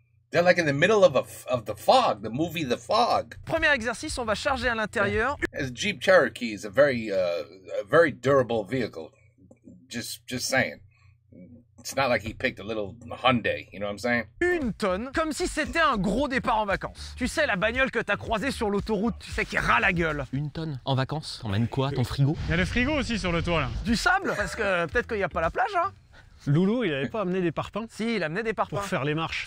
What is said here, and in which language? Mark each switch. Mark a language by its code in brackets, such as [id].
[en] They're like in the middle of the fog, the movie The Fog. [fr] premier exercice, on va charger à l'intérieur. [en] As Jeep Cherokee is a very durable vehicle. Just saying. It's not like he picked a little Hyundai, you know what I'm saying? [fr] 1 tonne, comme si c'était un gros départ en vacances. Tu sais, la bagnole que t'as croisée sur l'autoroute, tu sais, qui ras la gueule. 1 tonne. En vacances, emmène quoi? Ton frigo? Il y a le frigo aussi sur le toit là. Du sable? Parce que peut-être qu'il n'y a pas la plage, hein. Loulou, il avait pas amené des parpaings Si, il amenait des parpaings. pour faire les marches.